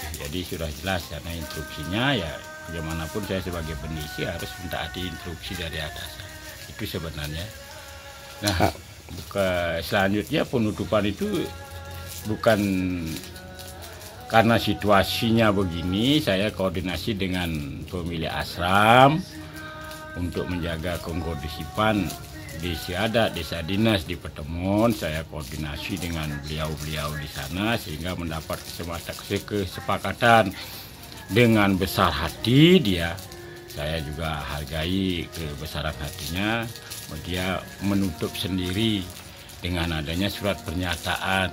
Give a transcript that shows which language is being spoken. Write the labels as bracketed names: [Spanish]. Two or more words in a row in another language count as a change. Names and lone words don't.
[Indonesian] Jadi sudah jelas karena instruksinya ya bagaimanapun saya sebagai bendisi harus mentaati instruksi dari atasan. Itu sebenarnya. Nah, selanjutnya penutupan itu bukan karena situasinya begini, saya koordinasi dengan pemilik asram untuk menjaga kondisipan desa adat, desa dinas di Petemon. Saya koordinasi dengan beliau-beliau di sana sehingga mendapat kesepakatan dengan besar hati dia. Saya juga hargai kebesaran hatinya. Dia menutup sendiri dengan adanya surat pernyataan.